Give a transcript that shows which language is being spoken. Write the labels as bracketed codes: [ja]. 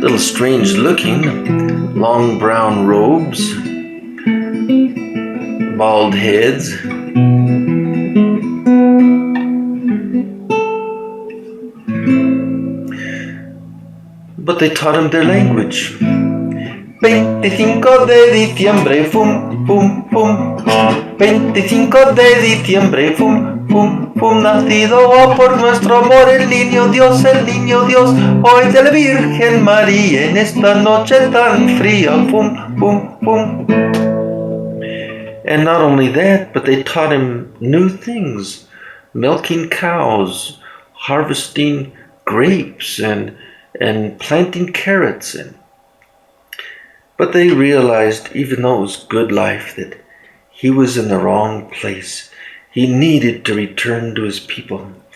[en] Little strange looking, long brown robes, bald heads. But they taught him their language. [es] 25 de diciembre, fum, fum, fum. 25 de diciembre, fum, fum, fum. Nacido por nuestro amor el niño Dios, hoy de la Virgen María, en esta noche tan fría, fum, fum, fum. [en] And not only that, but they taught him new things, milking cows, harvesting grapes, and planting carrots. But they realized, even though it was good life, that he was in the wrong place. He needed to return to his people.